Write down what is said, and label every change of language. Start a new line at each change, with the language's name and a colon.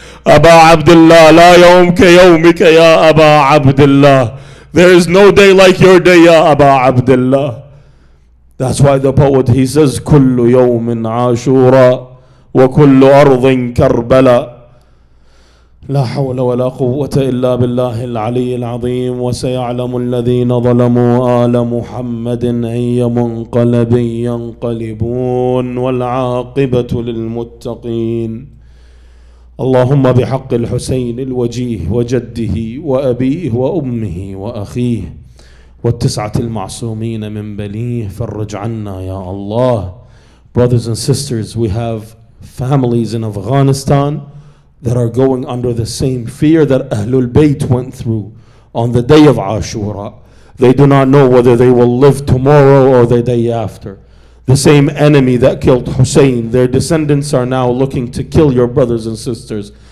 Arabic: Aba Abdullah, la yawmka yawmika ya Aba Abdullah.
English: There is no day like your day, ya Aba Abdullah. That's why the poet, he says,
Arabic: Kullu yawmin ashura wa kullu ardhin karbala. لا حول ولا قوة إلا بالله العلي العظيم. وسيعلم الذين ظلموا آل محمد أي منقلب ينقلبون والعاقبة للمتقين. اللهم بحق الحسين الوجيه وجده وأبيه وأمه وأخيه والتسعة المعصومين من بنيه فرج عنا يا Allah.
English: Brothers and sisters, we have families in Afghanistan that are going under the same fear that Ahlul Bayt went through on the day of Ashura. They do not know whether they will live tomorrow or the day after. The same enemy that killed Hussein, their descendants are now looking to kill your brothers and sisters.